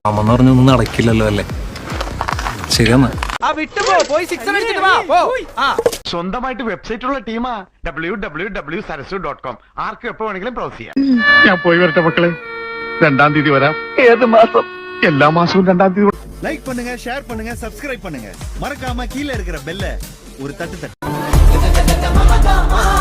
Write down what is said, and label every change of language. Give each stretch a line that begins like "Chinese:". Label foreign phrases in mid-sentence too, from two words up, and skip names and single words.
Malayalam: അമ്മന്ന് പറഞ്ഞൊന്നും നടക്കില്ലല്ലോ അല്ലേ? ശരിയെന്നാ സ്വന്തമായിട്ട് വെബ്സൈറ്റ് ഉള്ള ടീമാ www.sarasu.com. ആർക്കും എപ്പോ വേണമെങ്കിലും ബ്രൗസ് ചെയ്യാം. ഞാൻ പോയി വരട്ടെ മക്കളെ. 2-ാം തീയതി വരാം. ഏത് മാസം? എല്ലാ മാസവും 2-ാം തീയതി.
Tamil: லைக் பண்ணுங்க, ஷேர் பண்ணுங்க, சப்ஸ்கிரைப் பண்ணுங்க. மறக்காம கீழே இருக்கிற பெல்ல ஒரு தட்டு தட்டு.